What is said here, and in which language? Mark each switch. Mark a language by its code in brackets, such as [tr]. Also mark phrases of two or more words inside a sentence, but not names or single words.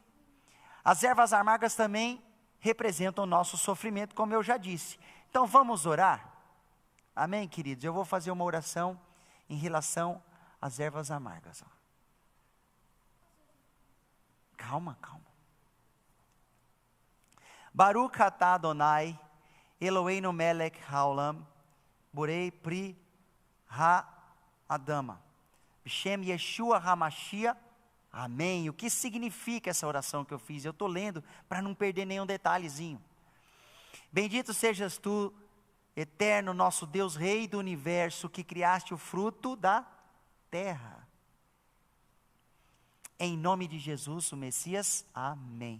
[pt] As ervas amargas também representam o nosso sofrimento, como eu já disse. Então, vamos orar? Amém, queridos? Eu vou fazer uma oração em relação às ervas amargas, ó. Calma. [he] ברוך אתה אדוני, אלוהינו מלך העולם, בורא פרי האדמה, בשם ישוע המשיח, [pt] amém. O que significa essa oração que eu fiz? Eu estou lendo para não perder nenhum detalhezinho. Bendito sejas tu, eterno nosso Deus, Rei do universo, que criaste o fruto da terra. Em nome de Jesus, o Messias, amém.